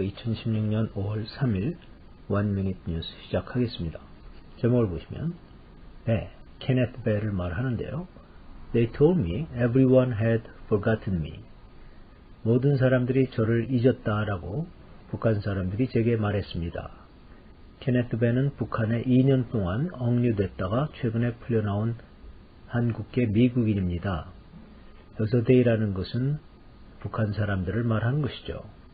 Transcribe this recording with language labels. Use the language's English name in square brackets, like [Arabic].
[Korean] 2016년 5월 3일 One Minute News 시작하겠습니다. 제목을 보시면 케네트 벨을 말하는데요. [English] They told me everyone had forgotten me. [Korean] 모든 사람들이 저를 잊었다라고 북한 사람들이 제게 말했습니다. 케네트 벨은 북한에 2년 동안 억류됐다가 최근에 풀려나온 한국계 미국인입니다. 여기서 they라는 것은 북한 사람들을 말하는 것이죠.